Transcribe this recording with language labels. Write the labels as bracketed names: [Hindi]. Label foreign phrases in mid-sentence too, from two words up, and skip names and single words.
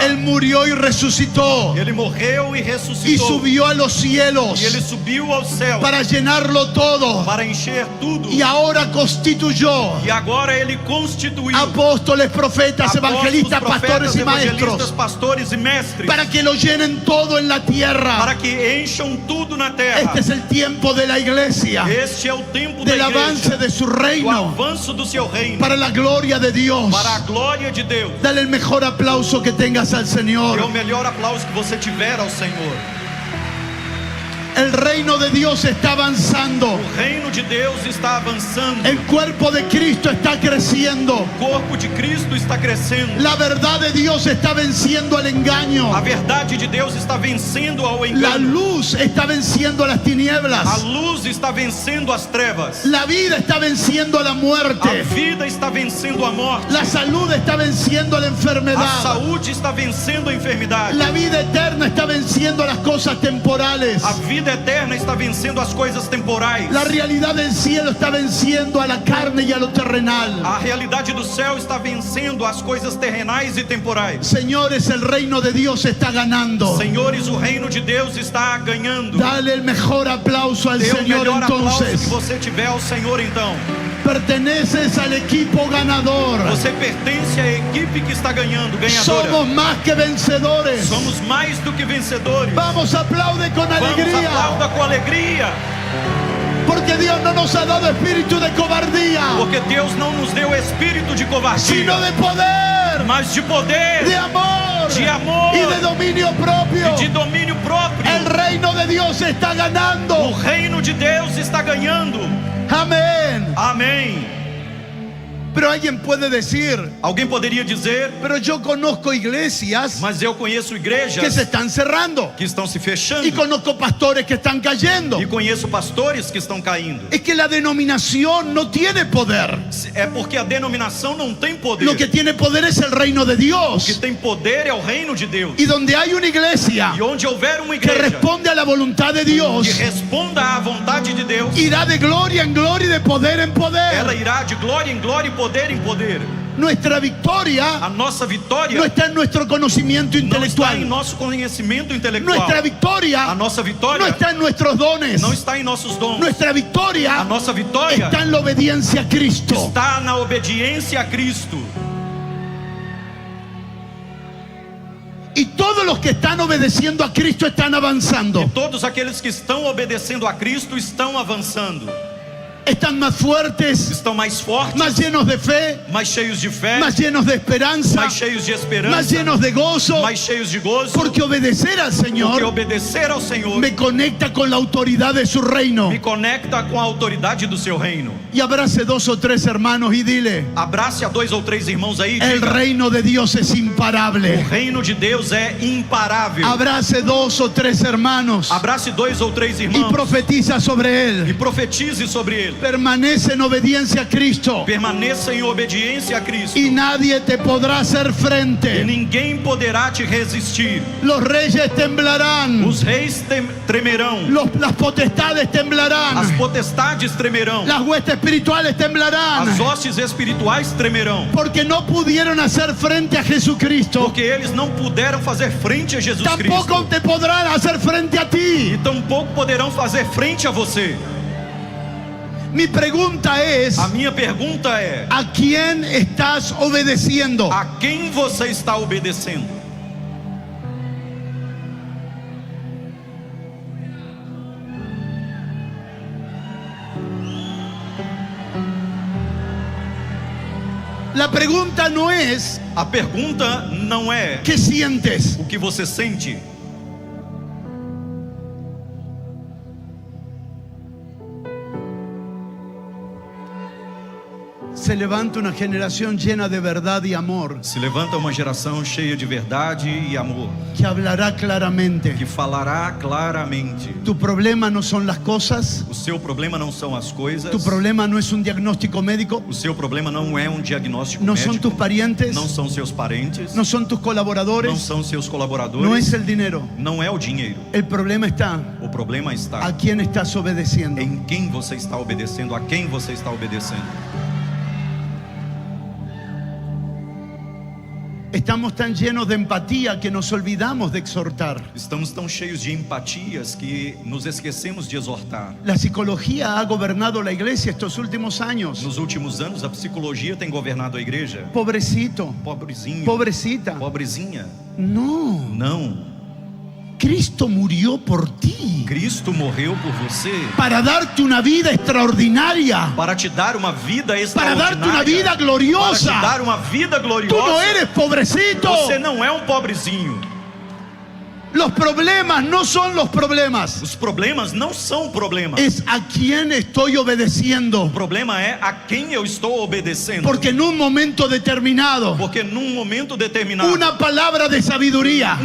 [Spanish] Él murió y resucitó [Portuguese] Ele morreu e [Spanish] y [Portuguese] ressuscitou, [Spanish] subió a los cielos [Portuguese] e Ele subiu ao céu [Spanish] para llenarlo todo. [Portuguese] para encher tudo, [Spanish] Y ahora constituyó [Portuguese] e agora Ele constituiu [Spanish] apóstoles, profetas, [Portuguese] apóstolos, [Spanish] evangelistas, pastores [Portuguese] profetas, [Spanish] y [Portuguese] evangelistas, [Spanish] maestros [Portuguese] pastores e mestres, [Spanish] para que lo llenen todo en la tierra. [Portuguese] para que encham tudo na terra. [Spanish] Este es el tiempo de la iglesia, [Portuguese] Este é o tempo [Spanish] del [Portuguese] da [Spanish] avance [Portuguese] igreja, [Spanish] de su [Portuguese] do [Spanish] reino, [Portuguese] avanço do seu reino, [Spanish] para la gloria de Dios. [Portuguese] para a glória de Deus. [Spanish] Dale el mejor aplauso que tengas al [Portuguese] É o [Spanish] Señor. [Portuguese] melhor aplauso que você tiver ao Senhor. [Spanish] El reino de Dios está avanzando. [Portuguese] O reino de Deus está avançando. [Spanish] El cuerpo de Cristo está creciendo. [Portuguese] O corpo de Cristo está crescendo. [Spanish] La verdad de Dios está venciendo al engaño. [Portuguese] A verdade de Deus está vencendo ao [Spanish] La [Portuguese] engano. [Spanish] luz está venciendo a las [Portuguese] A [Spanish] tinieblas. [Portuguese] luz está vencendo as trevas. [Spanish] La vida está venciendo a la [Portuguese] A [Spanish] muerte. [Portuguese] vida está vencendo a morte. [Spanish] La salud está venciendo a la [Portuguese] A [Spanish] enfermedad. [Portuguese] saúde está vencendo a enfermidade. [Spanish] La vida eterna está venciendo a las cosas temporales. [Portuguese] A vida vida eterna está vencendo as coisas temporais. [Spanish] La realidad del cielo está venciendo a la carne y a lo terrenal. [Portuguese] A realidade do céu está vencendo as coisas terrenais e temporais. [Spanish] Señores, el reino de Dios está ganando. [Portuguese] Senhores, o reino de Deus está ganhando. [Spanish] Dale el mejor aplauso al [Portuguese] Dê o [Spanish] Señor [Portuguese] melhor aplauso que [Spanish] entonces. [Portuguese] você tiver ao Senhor então. [Spanish] Perteneces al equipo ganador. [Portuguese] Você pertence à equipe que está ganhando, ganhadora. [Spanish] Somos más que vencedores. [Portuguese] Somos mais do que vencedores. [Spanish] Vamos, aplaude con [Portuguese] Vamos, [Spanish] alegría. [Portuguese] aplauda com alegria. [Spanish] Porque Dios no nos ha dado espíritu de cobardía, [Portuguese] Porque Deus não nos deu espírito de covardia, [Spanish] sino de poder, [Portuguese] mas de poder, [Spanish] de amor [Portuguese] de amor [Spanish] y de dominio propio. [Portuguese] e de domínio próprio. [Spanish] El reino de Dios está [Portuguese] O [Spanish] ganando. [Portuguese] reino de Deus está ganhando. [Spanish] Amén. [Portuguese] Amém. [Spanish] Pero alguien puede decir, [Portuguese] Alguém poderia dizer, [Spanish] pero yo conozco iglesias [Portuguese] mas eu conheço [Spanish] que [Portuguese] igrejas [Spanish] se están cerrando [Portuguese] que estão se fechando [Spanish] y conozco pastores que están cayendo. [Portuguese] e conheço pastores que estão caindo. [Spanish] Es que la denominación no tiene poder. [Portuguese] É porque a denominação não tem poder. [Spanish] Lo que tiene poder es el reino de [Portuguese] O que [Spanish] Dios. [Portuguese] tem poder é o reino de Deus. [Spanish] Y donde hay una iglesia [Portuguese] E onde houver uma [Spanish] que [Portuguese] igreja [Spanish] responde a la voluntad de [Portuguese] que [Spanish] Dios, [Portuguese] responda à vontade de Deus, [Spanish] irá de gloria en gloria y de poder en [Portuguese] ela [Spanish] poder. [Portuguese] irá de glória em glória e poder em poder. [Spanish] Nuestra victoria [Portuguese] A nossa vitória [Spanish] no está en nuestro conocimiento [Portuguese] não está em [Spanish] intelectual. [Portuguese] nosso conhecimento intelectual. [Spanish] Nuestra [Portuguese] A [Spanish] victoria [Portuguese] nossa vitória [Spanish] no está en nuestros dones. [Portuguese] não está em nossos dons. [Spanish] Nuestra [Portuguese] A [Spanish] victoria [Portuguese] nossa vitória [Spanish] está en la obediencia a Cristo. [Portuguese] está na obediência a Cristo. [Spanish] Y todos los que están obedeciendo a Cristo están avanzando. [Portuguese] E todos aqueles que estão obedecendo a Cristo estão avançando. [Spanish] Están más fuertes, [Portuguese] Estão mais fortes, [Spanish] más llenos de fe, [Portuguese] mais cheios de fé, [Spanish] más llenos de esperanza, [Portuguese] mais cheios de [Spanish] más [Portuguese] esperança, [Spanish] llenos de gozo. [Portuguese] mais cheios de gozo. [Spanish] Porque obedecer al [Portuguese] Porque [Spanish] Señor [Portuguese] obedecer ao Senhor [Spanish] me conecta con la autoridad de su reino. [Portuguese] me conecta com a autoridade do seu reino. [Spanish] Y abrace 2 o 3 hermanos y dile, [Portuguese] Abrace a 2 ou 3 irmãos aí e [Spanish] el [Portuguese] diga: [Spanish] reino de Dios es [Portuguese] o [Spanish] imparable. [Portuguese] reino de Deus é imparável. [Spanish] Abrace 2 o 3 hermanos [Portuguese] Abrace 2 ou 3 [Spanish] y [Portuguese] irmãos [Spanish] profetiza sobre [Portuguese] e [Spanish] él. [Portuguese] profetize sobre ele. [Spanish] Permanece en obediencia a Cristo [Portuguese] Permaneça em obediência a Cristo [Spanish] y nadie te podrá hacer [Portuguese] e [Spanish] frente. [Portuguese] ninguém poderá te resistir. [Spanish] Los reyes temblarán, [Portuguese] Os reis tremerão, [Spanish] las potestades [Portuguese] as [Spanish] temblarán, [Portuguese] potestades tremerão, [Spanish] las huestes espirituales temblarán, [Portuguese] as hostes espirituais tremerão, [Spanish] porque no pudieron hacer frente a Jesucristo. [Portuguese] porque eles não puderam fazer frente a Jesus [Spanish] Tampoco [Portuguese] Cristo [Spanish] te podrán hacer frente a ti. [Portuguese] e tampouco poderão fazer frente a você. [Spanish] Mi pregunta es, [Portuguese] A minha pergunta é: [Spanish] ¿a quién estás obedeciendo? [Portuguese] a quem você está obedecendo? [Spanish] La pregunta no es [Portuguese] A pergunta não é [Spanish] ¿qué sientes? [Portuguese] o que você sente. [Spanish] Se levanta una generación llena de verdad y amor, [Portuguese] Se levanta uma geração cheia de verdade e amor, [Spanish] que hablará claramente. [Portuguese] que falará claramente. [Spanish] Tu problema no son las cosas, [Portuguese] O seu problema não são as coisas. [Spanish] tu problema no es un diagnóstico médico, [Portuguese] O seu problema não é um diagnóstico [Spanish] no son [Portuguese] médico. [Spanish] tus parientes, [Portuguese] Não são seus parentes. [Spanish] no son tus [Portuguese] Não [Spanish] colaboradores, [Portuguese] são seus colaboradores. [Spanish] no es el dinero. [Portuguese] Não é o dinheiro. [Spanish] El problema está [Portuguese] O problema está [Spanish] a quién estás obedeciendo. [Portuguese] em quem você está obedecendo, a quem você está obedecendo. [Spanish] Estamos tan llenos de empatía que nos olvidamos de exhortar. [Portuguese] Estamos tão cheios de empatias que nos esquecemos de exortar. [Spanish] La psicología ha gobernado la iglesia estos últimos años. [Portuguese] Nos últimos anos, a psicologia tem governado a igreja. [Spanish] Pobrecito, [Portuguese] Pobrezinho, [Spanish] pobrecita. [Portuguese] pobrezinha. [Spanish] No, [Portuguese] Não. [Spanish] Cristo murió por ti [Portuguese] Cristo morreu por você [Spanish] para darte una vida extraordinaria, [Portuguese] para te dar uma vida [Spanish] para [Portuguese] extraordinária, [Spanish] darte una vida [Portuguese] para te [Spanish] gloriosa. [Portuguese] dar uma vida [Spanish] Tú [Portuguese] gloriosa. [Spanish] no eres pobrecito. [Portuguese] Você não é um pobrezinho. [Spanish] Los problemas no son los problemas. [Portuguese] Os problemas não são problemas. [Spanish] Es a quién estoy [Portuguese] O [Spanish] obedeciendo. [Portuguese] problema é a quem eu estou obedecendo. [Spanish] Porque en un momento determinado, [Portuguese] Porque num momento determinado, [Spanish] una palabra de sabiduría,